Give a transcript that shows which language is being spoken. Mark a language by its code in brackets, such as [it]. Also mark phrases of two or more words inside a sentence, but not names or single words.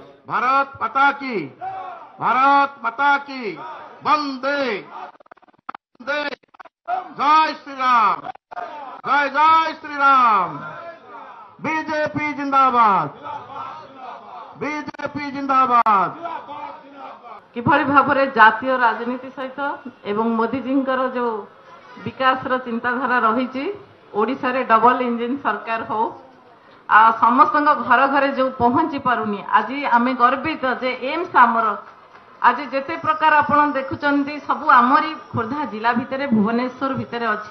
[hi] भारत माता की, भारत माता की, वंदे वंदे, जय श्री राम, जय जय श्री राम। बीजेपी जिंदाबाद, बीजेपी जिंदाबाद। [or] किभଳି भाବରେ ଜାତୀୟ ରାଜନୀତି ସହିତ ଏବଂ ମୋଦିଜୀଙ୍କର ଯୋଉ ବିକାଶର ଚିନ୍ତାଧାରା ରହିଛି, ଓଡ଼ିଶାରେ [en] double engine [or] ସରକାର ହଉ, ସମସ୍ତଙ୍କ ଘର ଘରେ ଯୋଉ ପହଞ୍ଚି ପାରୁନି, ଆଜି ଆମେ ଗର୍ବିତ ଯେ ଏମ୍ସ ଆମର ଆଜି ଯେତେ ପ୍ରକାର ଆପଣ ଦେଖୁଛନ୍ତି ସବୁ ଆମରି ଖୋର୍ଦ୍ଧା ଜିଲ୍ଲା ଭିତରେ ଭୁବନେଶ୍ୱର ଭିତରେ ଅଛି।